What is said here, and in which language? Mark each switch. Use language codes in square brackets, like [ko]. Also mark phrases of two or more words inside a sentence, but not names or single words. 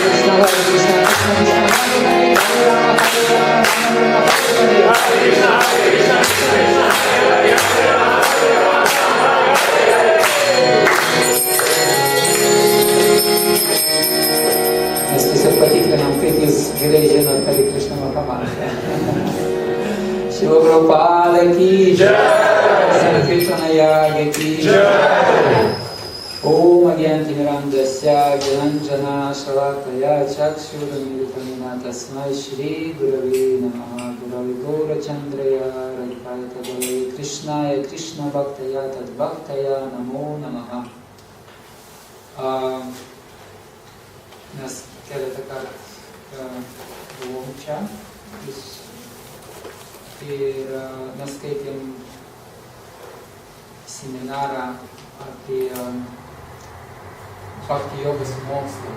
[lt] Mes tiesiog patikrinam, kaip jūs gerai žinot [sa] Hare Krishna [lt] Mahamantrą. [sa] Shila Prabhupada ki jai, Sankirtana Yaga ki jai. Om Agyanti Mirandasya Gyananjana Shalakaya Chakshuramitamina Tasmai Shri Gurave Namaha Gurave Gaurachandraya Radhaya Tadale Krishnaya Krishna Bhaktaya Tadbhaktaya Namo Namaha. [lt] Mes keletą kartų buvom čia ir mes skaitėm seminarą apie Bhakti jogos mokslą.